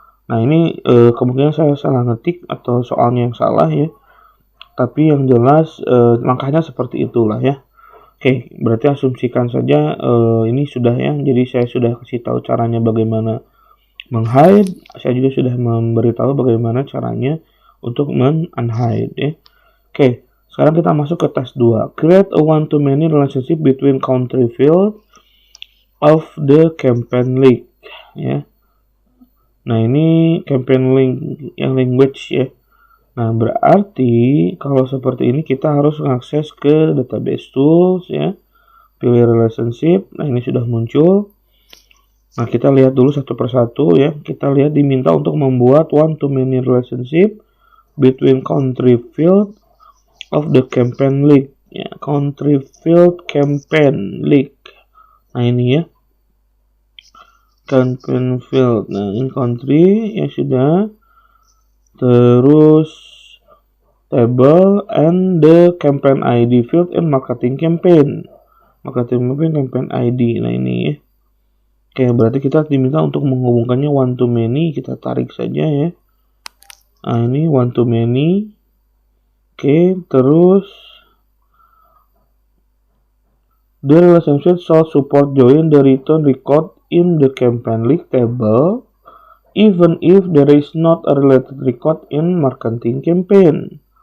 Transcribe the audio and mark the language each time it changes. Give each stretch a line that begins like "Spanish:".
Indonesian: Nah ini kemungkinan saya salah ngetik atau soalnya yang salah ya, tapi yang jelas langkahnya seperti itulah ya. Oke, berarti asumsikan saja ini sudah ya, jadi saya sudah kasih tahu caranya bagaimana menghide, saya juga sudah memberitahu bagaimana caranya untuk men-unhide ya. Oke, sekarang kita masuk ke tes 2.
English: Create a one-to-many relationship between country field of the campaign link ya.
Indonesian: Nah, ini campaign link yang language ya. Nah, berarti kalau seperti ini kita harus mengakses ke database tools ya. Pilih relationship. Nah, ini sudah muncul. Nah, kita lihat dulu satu persatu ya. Kita lihat diminta untuk membuat
English: one-to-many relationship between country field of the campaign league
Indonesian: ya,
English: country field campaign league.
Indonesian: Nah ini ya, campaign field. Nah ini country ya sudah, terus
English: table and the campaign ID field and marketing campaign campaign ID.
Indonesian: Nah ini ya. Oke, berarti kita diminta untuk menghubungkannya
English: one to many.
Indonesian: Kita tarik saja ya. Nah ini
English: one to many.
Indonesian: Oke, terus
English: the relationship shall support join the return record in the campaign league table even if there is not a related record in marketing campaign.